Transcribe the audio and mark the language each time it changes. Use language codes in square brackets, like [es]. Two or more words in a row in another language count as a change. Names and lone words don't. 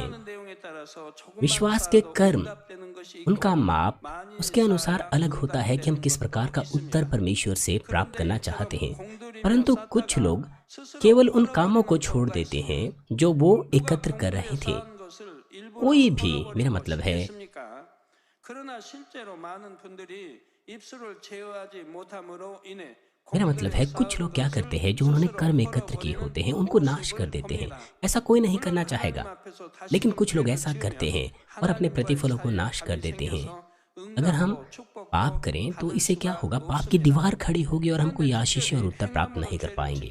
[hi] विश्वास के कर्म, उनका माप उसके अनुसार अलग होता है कि हम किस प्रकार का उत्तर परमेश्वर से प्राप्त करना चाहते हैं। परंतु कुछ लोग केवल उन कामों को छोड़ देते हैं जो वो एकत्र कर रहे थे। कोई भी, मेरा मतलब है, [ko] 그러나 실제로 많은 분들이 입술을 제어하지 못함으로 인해 [hi] कुछ लोग क्या करते हैं, जो उन्होंने कर्म एकत्र किए होते हैं उनको नाश कर देते हैं। ऐसा कोई नहीं करना चाहेगा, लेकिन कुछ लोग ऐसा करते हैं और अपने प्रतिफलों को नाश कर देते हैं। अगर हम पाप करें तो इससे क्या होगा, पाप की दीवार खड़ी होगी और हम कोई आशीष और उत्तर प्राप्त नहीं कर पाएंगे।